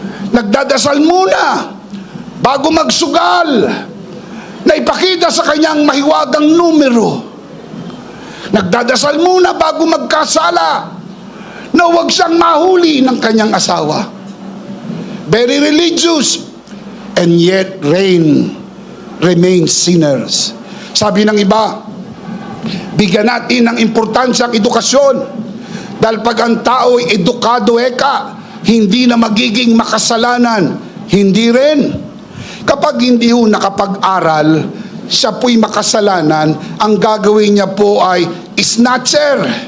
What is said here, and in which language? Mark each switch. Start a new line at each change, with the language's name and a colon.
Filipino: Nagdadasal muna bago magsugal, na ipakita sa kanyang mahiwagang numero. Nagdadasal muna bago magkasala, na wag siyang mahuli ng kanyang asawa.
English: Very religious, and yet remain sinners.
Filipino: Sabi ng iba, bigyan natin ng importansya ang edukasyon. Dahil pag ang tao ay edukado hindi na magiging makasalanan. Hindi rin. Kapag hindi ho nakapag-aral, siya po'y makasalanan, ang gagawin niya po ay snatcher.